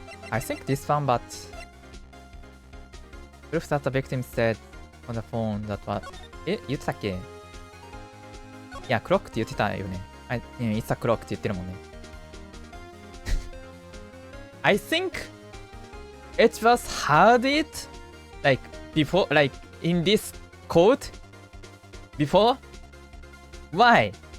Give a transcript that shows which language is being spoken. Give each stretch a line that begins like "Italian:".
English: I think this one, but... Proof that the victim said on the phone that was...
Japanese: 言ってたっけ？いや、クロックって言ってたよね。
English: It's a clock
Japanese: って言ってるもんね。
English: I think it was heard it like before, like in this court before. Why?